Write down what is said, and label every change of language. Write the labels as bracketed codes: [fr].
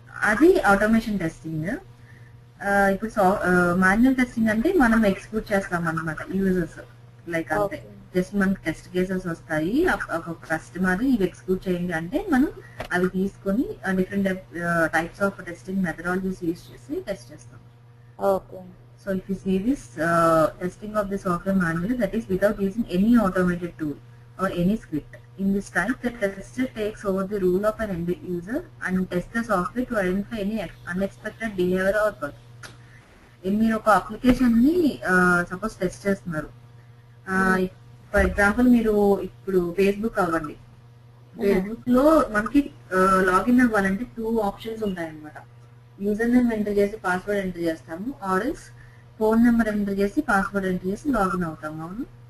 [te] అది automation testing. ఇప్పుడు manual testing అంటే మనం ఎగ్జిక్యూట్ చేస్తాం అనమాట యూజర్స్, లైక్ అంతే. జస్ట్ మనకి టెస్ట్ కేసెస్ వస్తాయి, ఒక కస్టమర్ ఇవి ఎగ్జిక్యూట్ చేయండి అంటే మనం అవి తీసుకొని different types of testing methodologies use చేసి టెస్ట్ చేస్తాం. [en] So if you see this testing of the software manually, that is without using any automated tool or any script. In this type, the tester takes over the role of an end user and tests the software to identify any unexpected behavior or bug. [te] మీరు ఒక application ని suppose test చేస్తున్నారు, for example మీరు ఇప్పుడు Facebook అవ్వండి, Facebook లో మనకి login అవ్వాలంటే 2 options ఉంటాయన్నమాట. యూజర్ నేమ్ ఎంటర్ చేసి పాస్వర్డ్ ఎంటర్ చేస్తాము, ఆర్ఎల్స్ ఫోన్ నెంబర్ ఎంటర్ చేసి పాస్వర్డ్ ఎంటర్ చేసి లాగిన్ అవుతాము, అవును?